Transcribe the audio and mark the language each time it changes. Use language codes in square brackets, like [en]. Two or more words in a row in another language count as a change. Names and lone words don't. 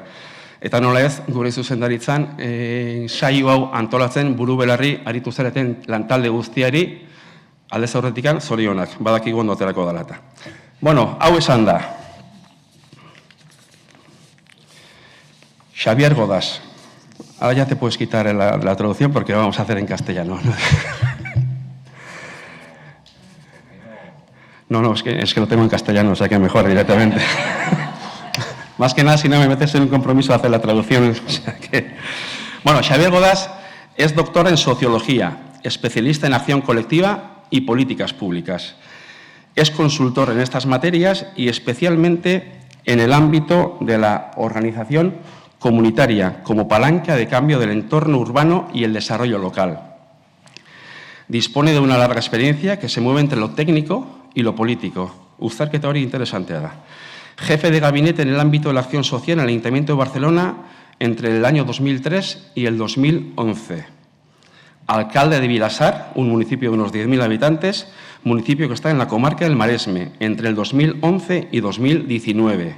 [eu] Eta nola ez, gure zuzendaritzan, saio hau antolatzen buru belarri aritu zareten lantalde guztiari, aldez aurretikan zorionak, badakigu ondo aterako dalata. Bueno, hau esan da. Xavier Godás. [es] Ahora ya te puedes quitar la traducción porque vamos a hacer en castellano. No, es que lo tengo en castellano, o sea que mejor directamente. Más que nada, si no me metes en un compromiso de hacer la traducción. O sea que... Bueno, Xavier Godás es doctor en Sociología, especialista en acción colectiva y políticas públicas. Es consultor en estas materias y especialmente en el ámbito de la organización comunitaria como palanca de cambio del entorno urbano y el desarrollo local. Dispone de una larga experiencia que se mueve entre lo técnico y lo político. [eu] Uztarketa hori interesantea da. [es] Jefe de gabinete en el ámbito de la acción social en el Ayuntamiento de Barcelona entre el año 2003 y el 2011. Alcalde de Vilassar, un municipio de unos 10.000 habitantes, municipio que está en la comarca del Maresme, entre el 2011 y 2019.